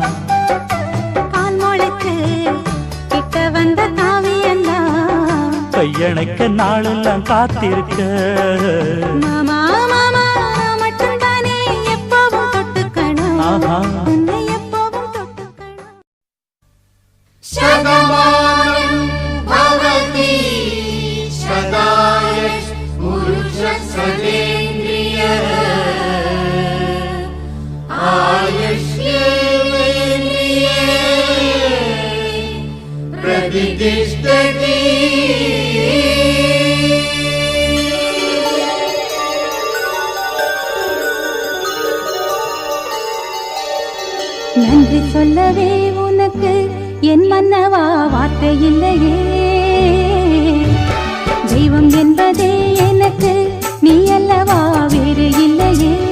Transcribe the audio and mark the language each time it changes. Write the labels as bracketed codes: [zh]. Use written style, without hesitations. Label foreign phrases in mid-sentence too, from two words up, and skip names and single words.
[ta] கால் முளைச்சு கிட்ட வந்த காவியந்தான் கையணைக்க நாளெல்லாம் காத்திருக்க மாமா மாமா நான் மட்டும்தானே எப்பவும் தொட்டுக்கணும் ஆஹா. உன்னை எப்பவும் தொட்டுக்கணும் [sa] शतमानं भवति शताय पुरुषसदेन्द्रिय आयुष्येन्द्रिये प्रतिष्ठति [ta] நன்றி சொல்லவே உனக்கு என் மன்னவா வார்த்தை இல்லையே தெய்வம் என்பதே எனக்கு நீ அல்லவா வேறு இல்லையே